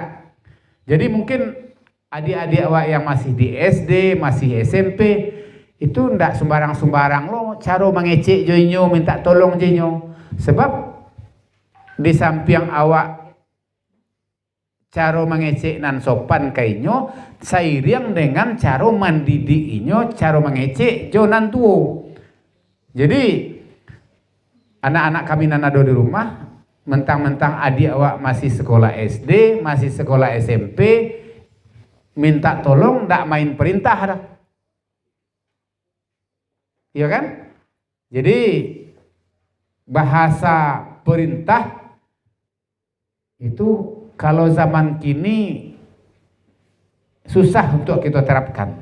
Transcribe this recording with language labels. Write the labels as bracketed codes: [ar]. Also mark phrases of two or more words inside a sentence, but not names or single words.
[min] Jadi mungkin adik-adik awak yang masih di SD, masih SMP, itu ndak sembarang-sembarang lo cara mengecek joinyo, minta tolong joinyo. Sebab di samping awak cara mengecek nan sopan kainyo, seiring dengan cara mendidik inyo, cara mengecek jo nan tuo. Jadi anak-anak kami nan ada di rumah, mentang-mentang adik awak masih sekolah SD, masih sekolah SMP, minta tolong ndak main perintah dah. [id] Iya kan? Jadi bahasa perintah itu kalau zaman kini susah untuk kita terapkan.